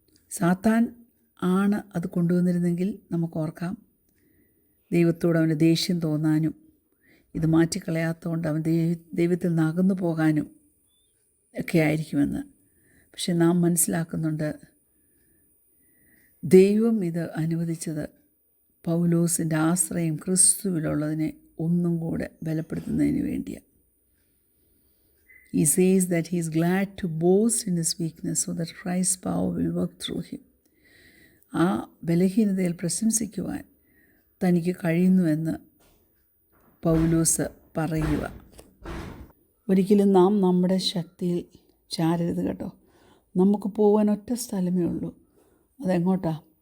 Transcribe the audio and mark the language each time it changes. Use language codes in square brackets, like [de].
[ml] സാത്താൻ ആണ് അത് കൊണ്ടുവന്നിരുന്നെങ്കിൽ നമുക്ക് ഓർക്കാം, ദൈവത്തോട് അവന് ദേഷ്യം തോന്നാനും ഇത് മാറ്റിക്കളയാത്തതുകൊണ്ട് അവൻ ദൈവത്തിൽ നിന്ന് അകന്നു പോകാനും ഒക്കെ ആയിരിക്കുമെന്ന്. പക്ഷെ നാം മനസ്സിലാക്കുന്നുണ്ട്, ദൈവം ഇത് അനുവദിച്ചത് പൗലോസിൻ്റെ ആശ്രയം ക്രിസ്തുവിലുള്ളതിനെ ഒന്നും കൂടെ ബലപ്പെടുത്തുന്നതിന് വേണ്ടിയാണ്. [en] He says that he is glad to boast in his weakness so that Christ's power will work through him. [ml] ആ ബലഹീനതയിൽ പ്രശംസിക്കുവാൻ തനിക്ക് കഴിയുന്നുവെന്ന് പൗലോസ് പറയുക. ഒരിക്കലും നാം നമ്മുടെ ശക്തിയിൽ ചാരരുത് കേട്ടോ. നമുക്ക് പോകാൻ ഒറ്റ സ്ഥലമേ ഉള്ളൂ. അതെങ്ങോട്ടാ?